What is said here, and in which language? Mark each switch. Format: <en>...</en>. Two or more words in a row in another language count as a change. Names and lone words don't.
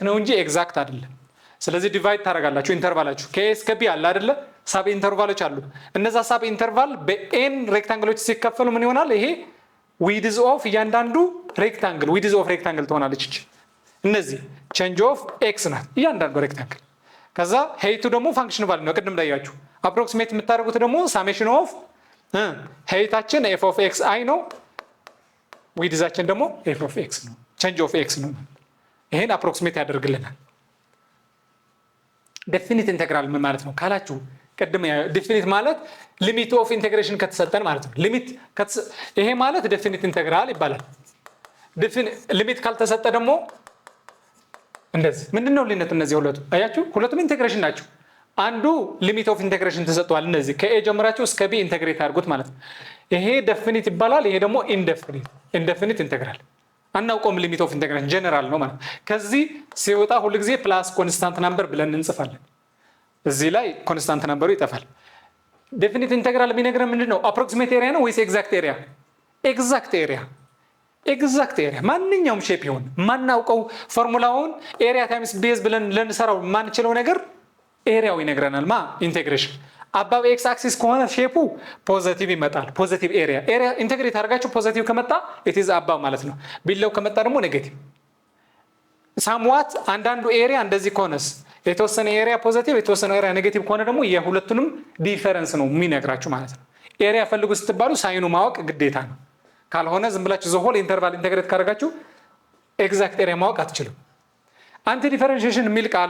<am>ነው እንጂ ኤግዛክት አይደለም ስለዚህ ዲቫይድ ታደርጋላችሁ ኢንተርቫላችሁ ከኤስ ከቢ አለ አይደለ</am> <en>sub intervals</en> <am>አሉ እነዛ</am> <en>sub interval</en> <am>በኤን ሬክታንግሎች ሲከፈሉ ምን ይሆናል ይሄ</am> <en>width of</en> <am>እያንዳንዱ ሬክታንግል</am> <en>width of rectangle</en> <am>ትሆናለች እቺ እነዚህ</am> <en>change of x</en> <am>ናት እያንዳንዱ ሬክታንግል ከዛ height ደግሞ</am> <en>function value</en> <am>ነው ቅድም እንዳያችሁ አፕሮክሲሜት የምታደርጉት ደግሞ</am> <en>summation of heighታችን f of x i</en> <am>ነው widthአችን ደግሞ</am> <en>f of x</en> <am>ነው</am> <en>change of x</en> <am>ነው ይሄን አፕሮክሲሜት ያደርግልናል</am> <en>definite integral</en> <am>ምን ማለት ነው ካላችሁ ቀድም definite ማለት</am> <en>limit of integration</en> <am>ከተሰጠን ማለት ነው ይሄ ማለት</am> <en>definite integral</en> <am>ይባላል limit ካልተሰጠ ደግሞ እንደዚህ ምንድነው ልዩነቱ እነዚህ ሁለቱ አያችሁ ሁለቱም ኢንቴግሬሽን ናቸው አንዱ</am> <en>limit of integration</en> <am>ተሰጥቷል እነዚህ ከኤ ጀምራችሁ እስከ ቢ ኢንተግሬት አድርጉት ማለት ነው ይሄ definite ይባላል ይሄ ደግሞ indefinite integral አናውቀውም</am> <en>limit of integration</en> <am>ጀነራል ነው ማለት ከዚህ ሲወጣ ሁሉ ጊዜ</am> <en>plus constant number</en> <am>ብለን እንጽፋለን እዚህ ላይ</am> <en>constant number</en> <am>ይጠፋል</am> <en>definite integral</en> <am>ቢነግረን ምንድነው</am> <en>approximate area</en> <am>ነው ወይስ</am> <en>exact area</en> <am>ማንኛውም ሼፕ ይሁን ማናውቀው ፎርሙላውን</am> <en>area times base</en> <am>ብለን ለንሰራው ማንችለው ነገር ኤሪያው ይነግረናል</am> <en>integration above x axis</en> <am>ከሆነ ሼፑ ፖዚቲቭ ይመጣል</am> <en>positive area</en> <am>ኢንተግሬት አድርጋችሁ ፖዚቲቭ ከመጣ</am> <en>it is above</en> <am>ማለት ነው ቢለው ከመጣ ደግሞ ኔጌቲቭ ሳምዋት አንዳንዱ ኤሪያ እንደዚህ ከሆነስ የተወሰነ</am> <en>area positive</en> <am>የተወሰነ</am> <en>area negative</en> <am>ከሆነ ደግሞ የሁለቱንም ዲፈረንስ ነው የሚነግራችሁ ማለት ነው። ኤሪያ ፈልጉ ስትባሉ ሳይኑ ማወቅ ግዴታ ነው። ካልሆነ ዝም ብላችሁ</am> <en>the whole interval integrate</en> <am>ካደረጋችሁ</am> <en>exact area</en> <am>ማወቅ አትችሉም።</am> <en>anti differentiation</en> <am>የሚል ቃል</am>